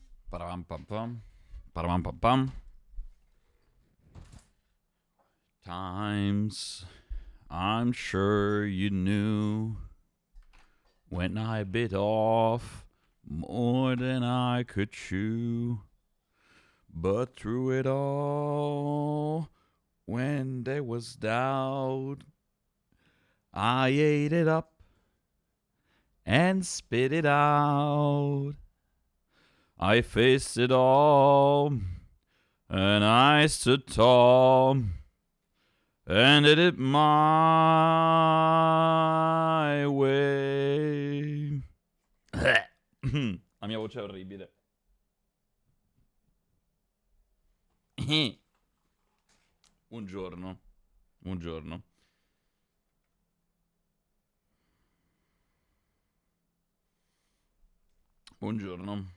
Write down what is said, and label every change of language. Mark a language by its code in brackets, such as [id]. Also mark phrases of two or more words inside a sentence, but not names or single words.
[en] Param pam pam. Param pam pam. Times I'm sure you knew when I bit off more than I could chew. But through it all, when there was doubt, I ate it up and spit it out. I faced it all, and I stood tall, and did it my way. [it] La mia voce è orribile. Buongiorno. Buongiorno. Buongiorno.